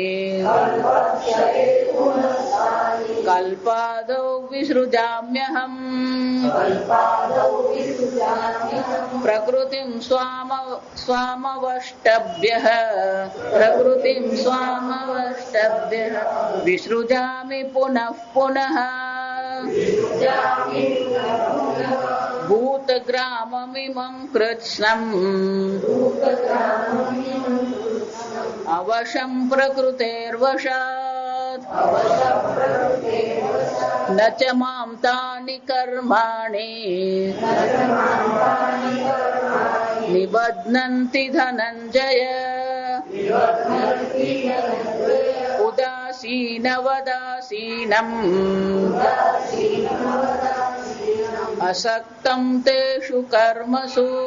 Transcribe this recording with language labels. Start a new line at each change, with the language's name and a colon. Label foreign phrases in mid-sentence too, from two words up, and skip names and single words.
Sanskrit: कल्पादौ विसृजाम्यहम् प्रकृतिं स्वामवष्टभ्यः विसृजामि पुनः पुनः भूत ધૂતગ્રામમિમં કૃત્સ્નં અવશં પ્રકૃતેર્વશાત ન ચ માં તાનિ કર્માણિ નિબધ્નન્તિ ધનંજય ઉદાસીનવદાસીનમ અસક્તં તેષુ કર્મસુ.